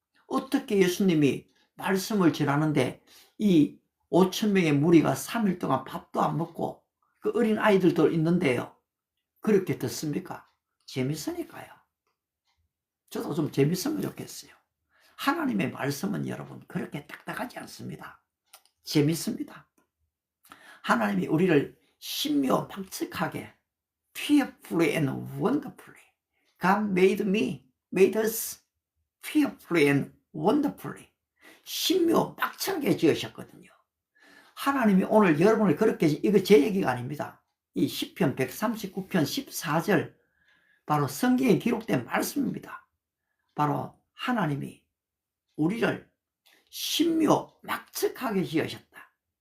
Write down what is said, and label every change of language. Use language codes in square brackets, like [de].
[ko] 어떻게 예수님이 말씀을 전하는데 이 5,000명의 무리가 3일 동안 밥도 안 먹고 그 어린 아이들도 있는데요. 그렇게 듣습니까? 재밌으니까요. 저도 좀 재밌으면 좋겠어요. 하나님의 말씀은 여러분 그렇게 딱딱하지 않습니다. 재밌습니다. 하나님이 우리를 신묘막측하게 [en] fearfully and wonderfully God made us fearfully and wonderfully [ko] 신묘막측하게 지으셨거든요. 하나님이 오늘 여러분을 그렇게, 이거 제 얘기가 아닙니다. 이 시편 139편 14절 바로 성경에 기록된 말씀입니다. 바로 하나님이 우리를 신묘막측하게 지으셨다.